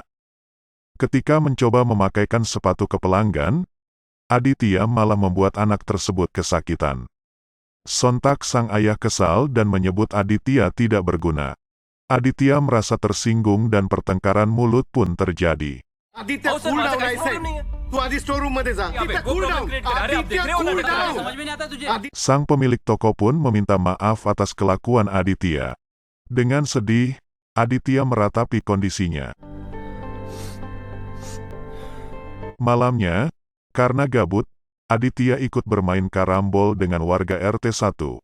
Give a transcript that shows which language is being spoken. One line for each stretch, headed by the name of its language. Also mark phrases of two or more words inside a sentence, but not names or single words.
Indonesian: Ketika mencoba memakaikan sepatu ke pelanggan, Aditya malah membuat anak tersebut kesakitan. Sontak sang ayah kesal dan menyebut Aditya tidak berguna. Aditya merasa tersinggung dan pertengkaran mulut pun terjadi.
Marathi: अहो सर, माझं काहीच problem नाहीये. तू आधी स्टोर रूम मध्ये जा. या बे,
English: go problem create करा.
Hindi: अरे, आप देख रहे हो नाटक कर रहे हो. समझ में नहीं आता तुझे?
Indonesian: Sang pemilik toko pun meminta maaf atas kelakuan Aditya. Dengan sedih, Aditya meratapi kondisinya. Malamnya, karena gabut, Aditya ikut bermain karambol dengan warga RT 1.